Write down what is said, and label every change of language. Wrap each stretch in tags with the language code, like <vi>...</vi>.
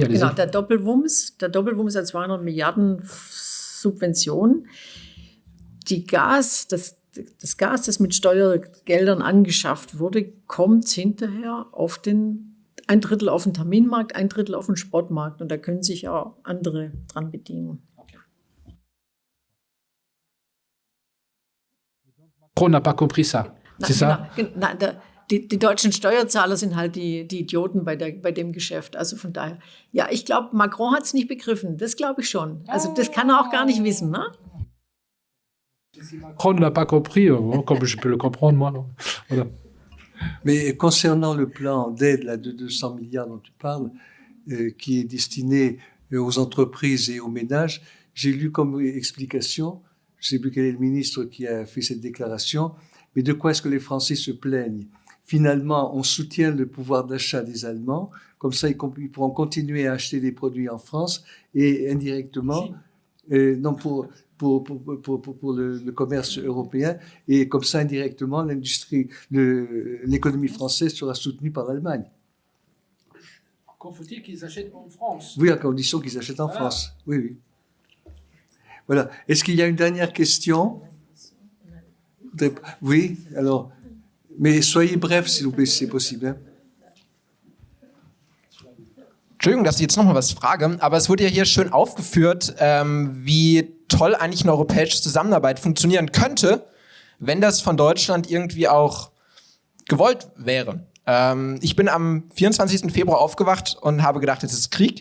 <de>Genau, der Doppelwumms der 200 Milliarden Subvention, das Gas, das mit Steuergeldern angeschafft wurde, kommt hinterher auf ein Drittel auf den Terminmarkt, ein Drittel auf den Spotmarkt. Und da können sich auch andere dran bedienen.</de> <fr>Macron n'a pas compris ça, c'est ça?</fr> <de>Die deutschen Steuerzahler sind halt die Idioten bei dem Geschäft. Also von daher, ja, ich glaube, Macron hat es nicht begriffen. Das glaube ich schon. Also das kann er auch gar nicht wissen, ne?</de> <fr>Macron ne l'a pas compris, comme je peux le comprendre, moi. Non. Voilà. Mais concernant le plan d'aide de 200 milliards dont tu parles, qui est destiné aux entreprises et aux ménages. J'ai lu comme explication, je ne sais plus quel est le ministre qui a fait cette déclaration, mais de quoi est-ce que les Français se plaignent? Finalement, on soutient le pouvoir d'achat des Allemands, comme ça ils pourront continuer à acheter des produits en France et indirectement, non pour le commerce européen, et comme ça indirectement l'économie française sera soutenue par l'Allemagne. Encore faut-il qu'ils achètent en France. Oui, à condition qu'ils achètent en France. Oui, oui. Voilà. Est-ce qu'il y a une dernière question? Oui, alors, mais soyez bref, s'il vous plaît, si c'est possible. Hein?</fr> <de>Entschuldigung, dass ich jetzt nochmal was frage, aber es wurde ja hier schön aufgeführt, wie toll eigentlich eine europäische Zusammenarbeit funktionieren könnte, wenn das von Deutschland irgendwie auch gewollt wäre. Ich bin am 24. Februar aufgewacht und habe gedacht, es ist Krieg.</de>